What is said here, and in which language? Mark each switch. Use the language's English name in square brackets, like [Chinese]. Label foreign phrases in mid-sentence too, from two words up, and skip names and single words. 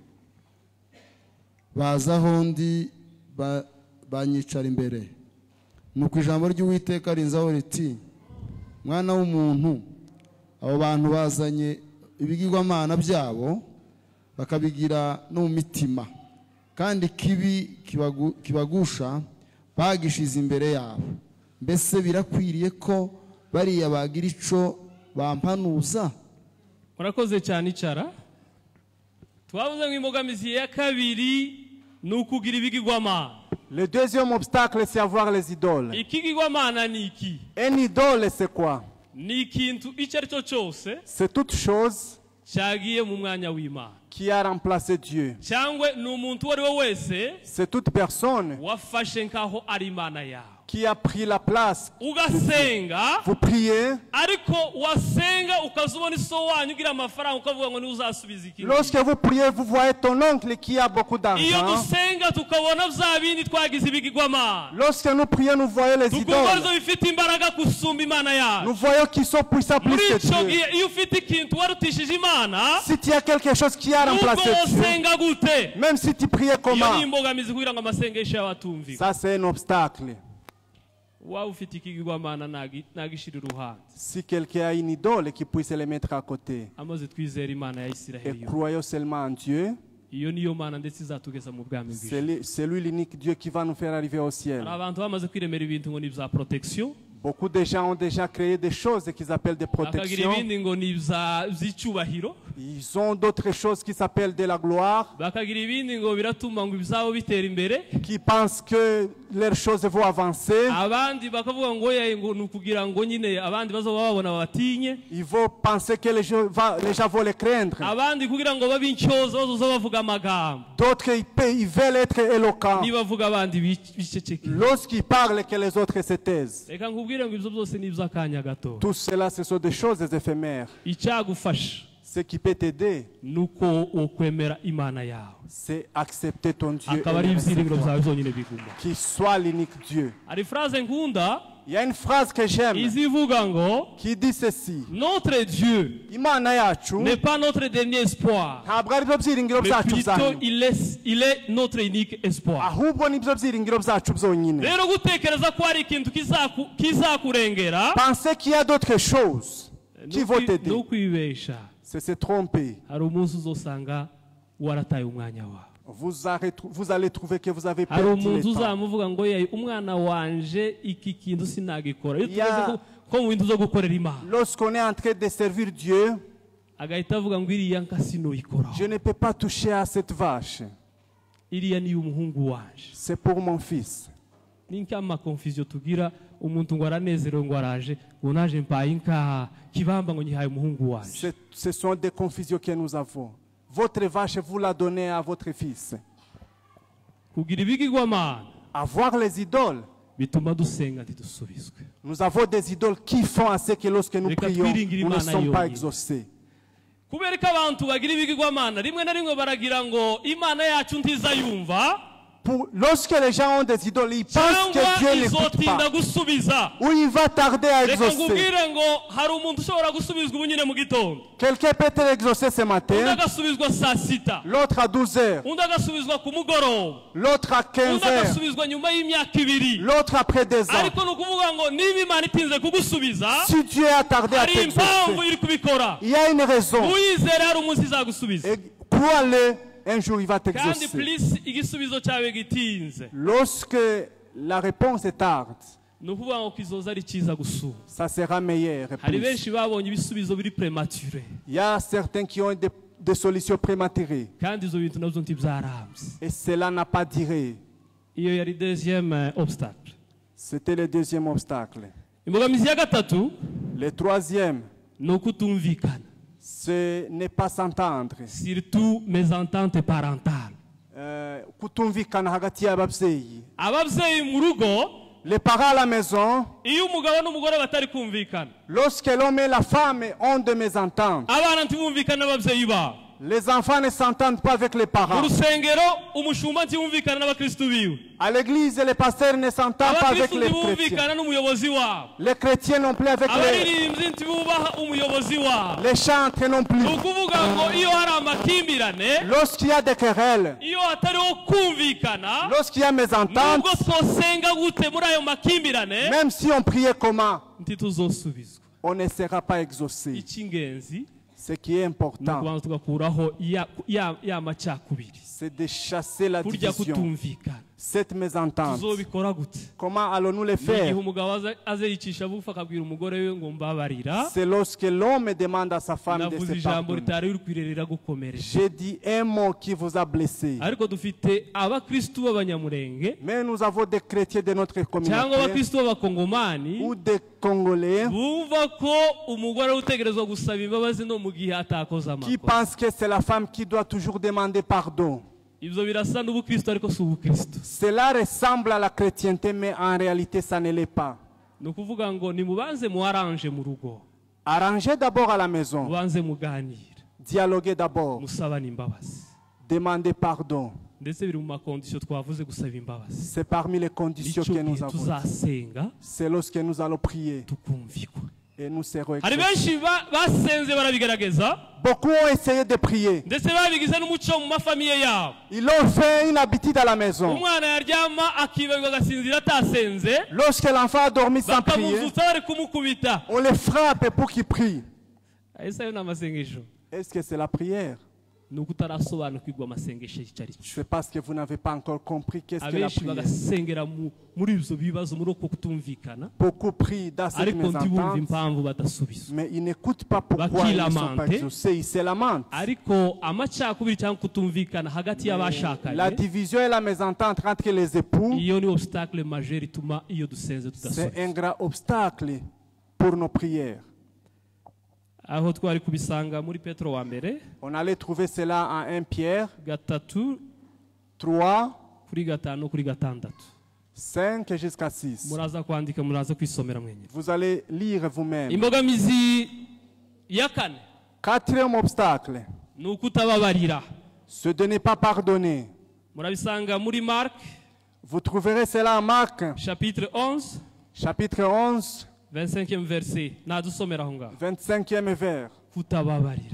[Kinyarwanda] baza aho ndi banyicara imbere, nuko ijambo ry'Uwiteka rinzaho riti mwana w'umuntu, abo bantu bazanye ibigirwamana byabo bakabigira no mu mitima, kandi kibi kibagusha bagishize imbere yabo. Mbese birakwiriye ko bariya bagira ico bampanuza? Murakoze cyane icara. Twavuze ngo imbogamizi ya kabiri ni ukugira ibigirwamana. [French] Le deuxième obstacle, c'est avoir les idoles. [Kinyarwanda] Ikigirwamana ni iki? [French] Un idole, c'est quoi? [Kinyarwanda] Ni ikintu icyo ari cyo cyose [French] C'est toute chose [Kinyarwanda] cyagiye mu mwanya w'Imana [French] qui a remplacé Dieu. [Kinyarwanda] cyangwa ni umuntu uwo ari we wese [French] C'est toute personne [Kinyarwanda] wafashe nkaho ari Imana yawe [French] qui a pris la place. [Kinyarwanda] ugasenga [French] Vous priez. [Kinyarwanda] ariko wasenga ukazubona iso wanyu ugira amafaranga ukavuga ngo ntuzasubiza ikintu [French] Lorsque vous priez, vous voyez ton oncle qui a beaucoup [Kinyarwanda] iyo [French] d'argent. [Kinyarwanda] dusenga tukabona bya bindi twagize ibigirwamana [French] Lorsque nous prions, nous voyons les [Kinyarwanda] tukumva [French] idoles. [Kinyarwanda] arizo bifite imbaraga gusumba Imana [French] Nous [Kinyarwanda] yacu [French] voyons qu'ils sont puissants plus [Kinyarwanda] muri [French] que [Kinyarwanda] icyo [French] Dieu. [Kinyarwanda] gihe iyo ufite ikintu warutishije Imana [French] Si tu as quelque chose qui a [Kinyarwanda] nubwo [French] remplacé Dieu, [Kinyarwanda] wosenga gute [French] même si tu priais [Kinyarwanda] iyo [French] comment, [Kinyarwanda] ni imbogamizi kugira ngo amasengesho yawe atumvika [French] ça c'est un obstacle. [Kinyarwanda] waba ufite ikigirwamana nagishira uruhande [French] Si quelqu'un a une idole qui puisse les mettre à côté [Kinyarwanda] amaze twizera Imana ya [French] et [Kinyarwanda] Isiraheli yo [French] croyons seulement en Dieu, [Kinyarwanda] iyo niyo Mana ndetse izatugeza mu bwami bw'ijuru [French] c'est lui l'unique Dieu qui va nous faire arriver au ciel. [Kinyarwanda] hari abantu bamaze kwiremera ibintu ngo ni ibya protection [French] Beaucoup de gens ont déjà créé des choses qu'ils appellent des [Kinyarwanda] bakagira [French] protections. [Kinyarwanda] ibindi ngo ni iby'icyubahiro [French] Ils ont d'autres choses qui s'appellent de la gloire, [Kinyarwanda] bakagira ibindi ngo biratuma ngo ibyabo bitera imbere [French] qui pensent que leurs choses vont avancer. [Kinyarwanda] abandi bakavuga ngo oya ngo ni ukugira ngo nyine abandi bazoba babona batinye [French] Ils vont penser que les gens vont les craindre. [Kinyarwanda] abandi kugira ngo babe intyoza bazoza bavuga amagambo [French] D'autres, ils veulent être éloquents. [Kinyarwanda] nibavuga abandi biceceke [French] Lorsqu'ils parlent, que les autres se taisent. [Kinyarwanda] reka nkubwire ngo ibyo byose ni iby'akanya gato [French] Tout cela, ce sont des choses éphémères. [Kinyarwanda] icyagufasha [French] Ce qui peut t'aider, [Kinyarwanda] ni uko wokwemera Imana yawe [French] c'est accepter ton Dieu [Kinyarwanda] akaba ari [French] et le [Kinyarwanda] ibyiringiro [French] recevoir. [Kinyarwanda] byawe byonyine biguma [French] Qu'il soit l'unique Dieu. [Kinyarwanda] hari phrase nkunda [French] Il y a une phrase que j'aime [Kinyarwanda] izivuga ngo [French] qui dit ceci. notre Dieu [Kinyarwanda] Imana yacu [French] n'est pas notre dernier espoir [Kinyarwanda] ntabwo ari byo byiringiro [French] mais [Kinyarwanda] byacu bya [French] plutôt [Kinyarwanda] nyuma, [French] il est notre unique espoir [Kinyarwanda] ahubwo nibyo byiringiro byacu byonyine. rero gutekereza ko hari ikintu kizakurengera [French] Penser qu'il y a d'autres choses qui vont [Kinyarwanda] ni [French] t'aider, [Kinyarwanda] ukwibesha [French] c'est se tromper. [Kinyarwanda] hari umunsi uzosanga warataye umwanya wawe [French] Vous allez trouver que vous avez [Kinyarwanda] hari [French] perdu le [Kinyarwanda] umuntu [French] temps. [Kinyarwanda] uzamuvuga ngo yewe umwana wanje iki kintu sinagikora iyo Ya. tugeze ko mu bintu zo gukorera Imana [French] Lorsqu'on est en train de servir Dieu, [Kinyarwanda] agahita avuga ngo iriya nka sinoyikoraho [French] je ne peux pas toucher à cette vache. [Kinyarwanda] iriya niyo umuhungu wanje [French] C'est pour mon fils. [Kinyarwanda] ni nk'ama confusion tugira umuntu ngo aranezerewe ngo araje ngo naje mpaye inka kibamba ngo nyihaye umuhungu wanje [French] Ce sont des confusions que nous avons. Votre vache, vous la donnez à votre fils. [Kinyarwanda] kugira ibigirwamana [French] Avoir les idoles. [Kinyarwanda] bituma dusenga ntidusubizwe [French] Nous avons des idoles qui font à ce que lorsque nous [Kinyarwanda] Reka [French] prions, [Kinyarwanda] twiringire [French] nous ne [Kinyarwanda] Imana [French] sommes pas [Kinyarwanda] yonyine. [French] exaucés. [Kinyarwanda] kubera ko abantu bagira ibigirwamana rimwe na rimwe baragira ngo Imana yacu ntizayumva [French] Lorsque les gens ont des idoles, ils pensent [Kinyarwanda] cyangwa [French] que Dieu n'écoute [Kinyarwanda] izotinda [French] pas. [Kinyarwanda] gusubiza [French] Ou il va tarder à [Kinyarwanda] reka [French] exaucer. [Kinyarwanda] nkubwire ngo hari umuntu ushobora gusubizwa ubu nyine mu gitondo [French] Quelqu'un peut être exaucé ce [Kinyarwanda] undi [French] matin, [Kinyarwanda] agasubizwa saa sita [French] l'autre à 12 heures, [Kinyarwanda] undi agasubizwa ku mugoroba [French] l'autre à 15 [Kinyarwanda] undi [French] heures, [Kinyarwanda] agasubizwa nyuma y'imyaka ibiri [French] l'autre après 2 ans. [Kinyarwanda] ariko ni ukuvuga ngo niba Imana itinze kugusubiza [French] Si Dieu a tardé à [Kinyarwanda] hari impamvu [French] t'exaucer, [Kinyarwanda] iri kubikora [French] il y a une raison. [Kinyarwanda] uyizere hari umunsi izagusubiza [French] Et crois-le, un jour il va [Kinyarwanda] kandi [French] t'exaucer. [Kinyarwanda] please igisubizo cyawe gitinze [French] Lorsque la réponse est tarde, [Kinyarwanda] ni ukuvuga ngo kizoza ari cyiza gusura [French] ça sera meilleur. et [Kinyarwanda] hari [French] plus. [Kinyarwanda] benshi babonye ibisubizo biri premature [French] Il y a certains qui ont des solutions prématurées. [Kinyarwanda] kandi izo bintu nabyo ntibyarambye [French] Et cela n'a pas duré. [Kinyarwanda] iyo yari [French] deuxième obstacle C'était le deuxième obstacle. [Kinyarwanda] imbogamizi ya gatatu [French] Le troisième, [Kinyarwanda] ni ukutumvikana [French] ce n'est pas s'entendre. surtout mésentente parentale [Kinyarwanda] Kutumvikana hagati y'ababyeyi. ababyeyi mu rugo [French] Les parents à la maison, [Kinyarwanda] iyo umugabo n'umugore batari kumvikana [French] lorsque l'homme et la femme ont de mésententes, [Kinyarwanda] abana ntibumvikana n'ababyeyi babo [French] les enfants ne s'entendent pas avec les [Kinyarwanda] mu [French] parents. [Kinyarwanda] rusengero umushumba ntibumvikana n'abakristu biwe [French] À l'église, les pasteurs ne s'entendent pas avec [Kinyarwanda] abakristu [French] les chrétiens. [Kinyarwanda] ntibumvikana n'umuyobozi wabo [French] Les chrétiens non plus avec [Kinyarwanda] abaririmbyi ntibubaha umuyobozi wabo [French] les chantres non plus. [Kinyarwanda] ni ukuvuga ngo iyo hari amakimbirane [French] Lorsqu'il y a des querelles, [Kinyarwanda] iyo hatariho kumvikana [French] lorsqu'il y a mésententes, [Kinyarwanda] nubwo twosenga gute muri ayo makimbirane [French] même si on priait comment, [Kinyarwanda] ntituzosubizwa [French] on ne sera pas exaucé. [Kinyarwanda] icy'ingenzi [French] Ce qui est [Kinyarwanda] ni [French] important, [Kinyarwanda] ukubanza tugakuraho ya macakubiri [French] c'est de chasser la [Kinyarwanda] kurya [French] division. [Kinyarwanda] kutumvikana [French] cette mésentente. [Kinyarwanda] tuzobikora gute? [French] Comment allons-nous les [Kinyarwanda] Ni igihe [French] faire? [Kinyarwanda] umugabo aze yicisha bugufi akabwira umugore we ngo mbabarira, [French] C'est lorsque l'homme demande à sa femme de [Kinyarwanda] navuze [French] se [Kinyarwanda] ijambo [French] pardonner. [Kinyarwanda] ritari rikwirerera gukomeretsa. [French] J'ai dit un mot qui vous a blessé. [Kinyarwanda] Ariko dufite abakristu b'abanyamurenge [French] Mais nous avons des chrétiens de notre [Kinyarwanda] cyangwa [French] communauté [Kinyarwanda] abakristu b'abakongomani [French] ou des Congolais [Kinyarwanda] bumva ko umugore utegerezwa gusaba imbabazi no mu gihe atakoze [French] qui [Kinyarwanda] amakosa. [French] pensent que c'est la femme qui doit toujours demander pardon. [Kinyarwanda] Ibyo birasa n'ubukristo ariko si ubukristo. [French] Cela ressemble à la chrétienté, mais en réalité, ça ne l'est pas. [Kinyarwanda] Ni ukuvuga ngo nimubanze muaranje mu rugo, [French] Arrangez d'abord à la maison, [Kinyarwanda] mubanze muganire, [French] dialoguez d'abord, [Kinyarwanda] musabane imbabazi. [French] demandez pardon. [Kinyarwanda] Ndetse biri mu makondisiyo twavuze gusaba imbabazi. [French] C'est parmi les conditions [Kinyarwanda] Nicyo [French] que nous [Kinyarwanda] gihe [French] avons. [Kinyarwanda] tuzasenga [French] C'est lorsque nous allons prier [Kinyarwanda] tukumvikwa. [French] et nous serons [Kinyarwanda] Hari [French] exaucés. [Kinyarwanda] benshi basenze barabigerageza [French] Beaucoup ont essayé de prier. [Kinyarwanda] ndetse babigize n'umuco mu mafamiye yabo. [French] Ils l'ont fait une habitude à la maison. [Kinyarwanda] Umwana yaryama akibagwa agasinzira atasenze, [French] Lorsque l'enfant a dormi sans prier, [Kinyarwanda] bakamuzutsa bari kumukubita. [French] on les frappe pour qu'ils prient. [Kinyarwanda] Ese ayo ni amasengesho? [French] Est-ce que c'est la prière? [Kinyarwanda] Ni uko utarasobanukirwa amasengesho icyo ari cyo. [French] C'est parce que vous n'avez pas encore compris qu'est-ce que la [Kinyarwanda] Abenshi [French] prière. [Kinyarwanda] bagasengera muri ibyo bibazo muri uko kutumvikana, [French] Beaucoup prient dans cette [Kinyarwanda] ariko ntibumve [French] mésentente, [Kinyarwanda] impamvu badasubizwa. [French] mais ils n'écoutent pas pourquoi ils ne sont pas exaucés. Ils se lamentent. [Kinyarwanda] Ariko amacakubiri cyangwa kutumvikana hagati [French] La [Kinyarwanda] y'abashakanye, [French] division et la mésentente entre les époux, [Kinyarwanda] iyo ni [French] obstacle majeur [Kinyarwanda] ituma iyo dusenze [French] c'est [Kinyarwanda] tudasubizwa. [French] un grand obstacle pour nos prières. [Kinyarwanda] Aho twari kubisanga muri Petro wa mbere [French] On allait trouver cela en 1 Pierre 3 3, [Kinyarwanda] kuri 5 kuri 6. [French] 5 jusqu'à 6. [Kinyarwanda] Muraza kwandika, muraza kwisomera mwenyine. [French] Vous allez lire vous-même. [Kinyarwanda] Imbogamizi ya kane [French] Quatrième obstacle, [Kinyarwanda] ni ukutababarira. [French] c'est de ne pas pardonner. [Kinyarwanda] Murabisanga muri Mark [French] Vous trouverez cela en Marc, chapitre 11 chapitre 11, 25e verset. [Kinyarwanda] Nadusomera aho ngaho. [French] 25e vers. [Kinyarwanda] Kutababarira.